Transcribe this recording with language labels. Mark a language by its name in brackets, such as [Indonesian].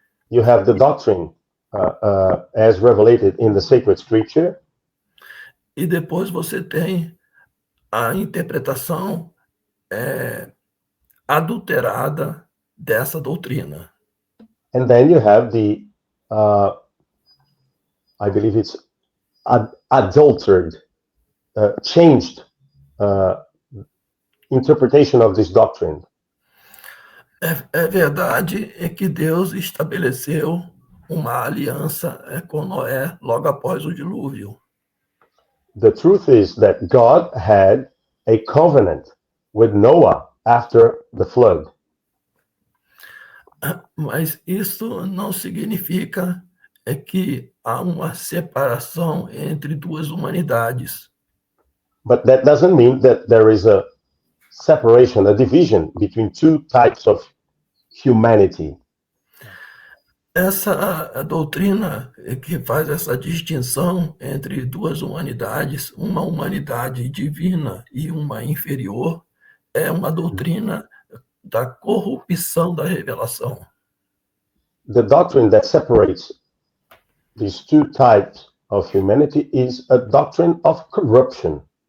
[English] You have the doctrine as revelated in the sacred scripture. [Portuguese] E depois você tem a interpretação adulterada dessa doutrina. [English] And then you have the I believe it's adulterated, changed interpretation of this doctrine. [Portuguese] É verdade que Deus estabeleceu uma aliança com Noé logo após o dilúvio. [English] The truth is that God had a covenant with Noah after the flood. [Portuguese] Mas isso não significa que há uma separação entre duas humanidades. [English] But that doesn't mean that there is a separation, a division between two types of humanity. [Portuguese] Essa doutrina que faz essa distinção entre duas humanidades, uma humanidade divina e uma inferior, é uma doutrina da corrupção da revelação. [English] The doctrine that separates these two types of humanity is a doctrine of corruption.